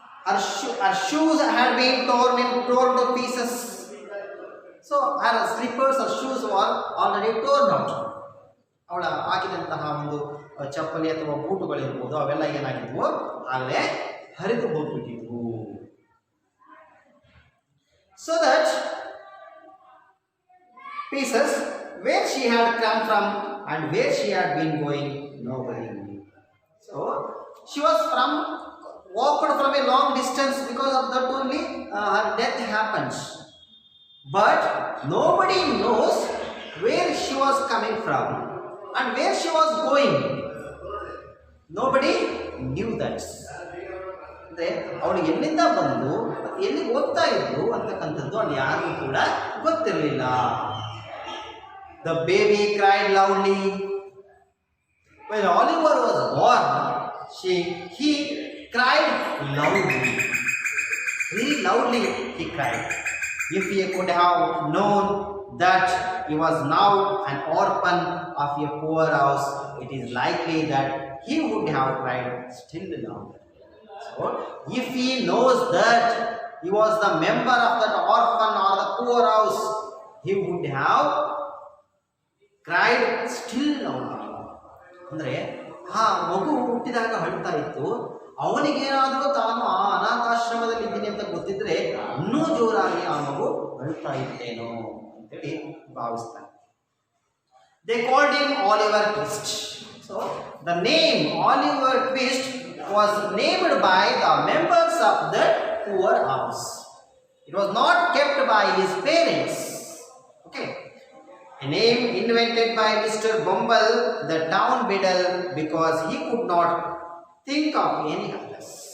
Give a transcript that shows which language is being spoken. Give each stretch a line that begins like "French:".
English: Her shoes had been torn to pieces. So her slippers or shoes were already torn out.
Kannada: ಅವಳ ಹಾಕಿದಂತಹ ಒಂದು ಚಪ್ಪಲಿ ಅಥವಾ ಬೂಟುಗಳಿರ್ಬೋದು, ಅವೆಲ್ಲ ಏನಾಗಿದ್ವು, ಆಗಲೇ ಹರಿದು ಹೋಗ್ಬಿಟ್ಟಿದ್ವು.
English: So that pieces where she had come from and where she had been going, nobody knew. So she was walked from a long distance. Because of that only her death happens. But nobody knows where she was coming from and where she was going. Nobody knew that.
Kannada: ಅವಳು ಎಲ್ಲಿಂದ ಬಂದು ಎಲ್ಲಿಗೆ ಹೋಗ್ತಾ ಇದ್ರು ಅಂತಕ್ಕಂಥದ್ದು ಅಲ್ಲಿ ಯಾರಿಗೂ ಕೂಡ ಗೊತ್ತಿರಲಿಲ್ಲ.
English: The baby cried loudly. When Oliver was born, he cried loudly. Very loudly he cried. If he could have known that he was now an orphan of a poor house, it is likely that he would have cried still louder. So, if he knows that he was the member of that orphan or the poor house, he would have cried still now.
Kannada: ಅಂದರೆ ಆ ಮಗು ಹುಟ್ಟಿದಾಗ ಅಳ್ತಾ ಇತ್ತು. ಅವನಿಗೇನಾದರೂ ತಾನು ಆ ಅನಾಥಾಶ್ರಮದಲ್ಲಿ ಇದ್ದೀನಿ ಅಂತ ಗೊತ್ತಿದ್ರೆ ಇನ್ನೂ ಜೋರಾಗಿ ಆ ಮಗು ಅಳ್ತಾ ಇತ್ತೇನೋ ಅಂತೇಳಿ ಭಾವಿಸ್ತಾನೆ.
English: They called him Oliver Twist. So the name Oliver Twist was named by the members of that poor house. It was not kept by his parents. Okay. A name invented by Mr. Bumble, the town beadle, because he could not think of any others.